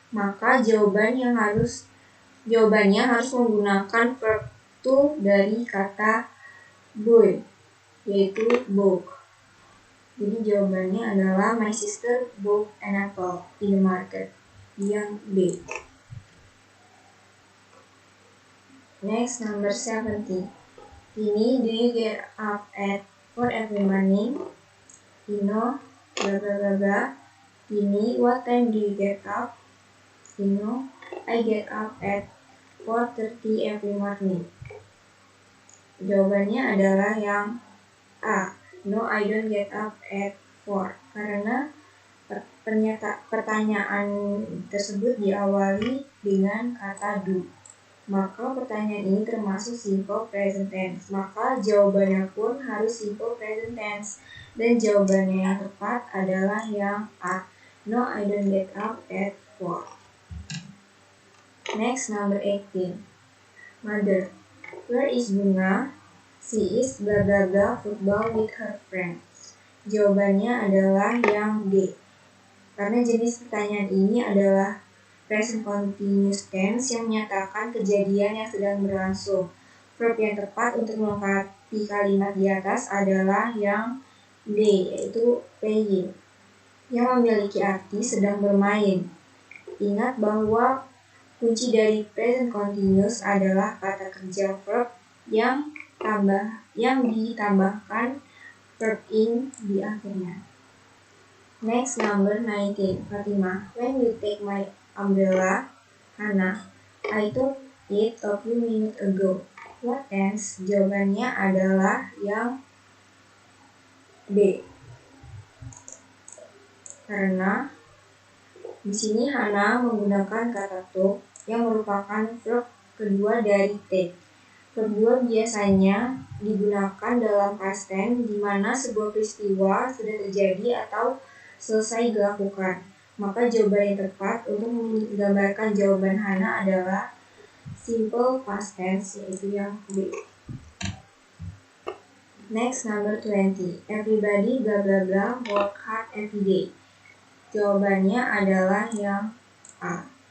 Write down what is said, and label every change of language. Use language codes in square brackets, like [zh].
[id] Maka jawabannya harus menggunakan verb to dari kata boy, yaitu bought. Jadi jawabannya adalah [en] my sister bought an apple in the market, [id] yang B. [en] Next, number 70. Tini, do you get up at 4 every morning? Tino, blah blah blah blah. Tini, what time do you get up? Tino, I get up at 4:30 every morning. [id] Jawabannya adalah yang A. [en] No, I don't get up at 4. [id] Karena pertanyaan tersebut diawali dengan kata do. Maka pertanyaan ini termasuk simple present tense. Maka jawabannya pun harus simple present tense. Dan jawabannya yang tepat adalah yang A. [en] No, I don't get up at 4. Next, number 18. Mother, where is Bunga? She is blah blah blah football with her friends. [id] Jawabannya adalah yang D. Karena jenis pertanyaan ini adalah present continuous tense yang menyatakan kejadian yang sedang berlangsung. Verb yang tepat untuk melengkapi kalimat di atas adalah yang D, yaitu playing, yang memiliki arti sedang bermain. Ingat bahwa kunci dari present continuous adalah kata kerja verb yang ditambahkan verb in di akhirnya. [en] Next, number 19. Fatima, when you take my umbrella? Hana, I took it a few minutes ago. What else? [id] Jawabannya adalah yang B. Karena di sini Hana menggunakan kata took yang merupakan verb kedua dari take. Kedua biasanya digunakan dalam past tense di mana sebuah peristiwa sudah terjadi atau selesai dilakukan. Maka jawaban yang tepat untuk menggambarkan jawaban Hana adalah simple past tense, yaitu yang B. [en] Next, number 20. Everybody blah blah blah work hard every day. [id] Jawabannya adalah yang A.